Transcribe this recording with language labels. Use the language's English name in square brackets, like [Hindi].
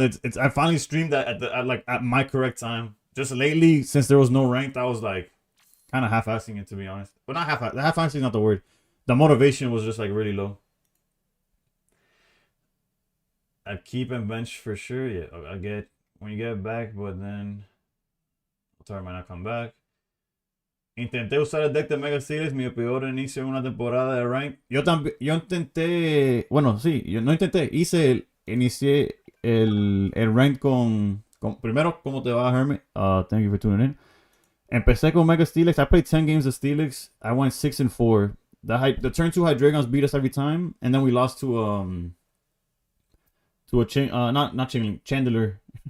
[English] It's I finally streamed that at my correct time. Just lately, since there was no ranked, I was like kind of half-assing it to be honest. But not half-assing is not the word. The motivation was just like really low. I'd keep and bench for sure. Yeah, I get when you get back, but then Altaria might not come back. [Spanish] Intenté usar el deck de Mega Series, mi peor inicio en una temporada de Rank. Yo intenté, bueno, sí, yo no intenté, inicié el Rank primero, ¿cómo te va, Hermit? [English] Thank you for tuning in. [Spanish] Empecé con Mega Steelix. [English] I played 10 games of Steelix. I went 6-4. The turn 2 Hydreigons beat us every time, and then we lost to a not Chingling, Chandler.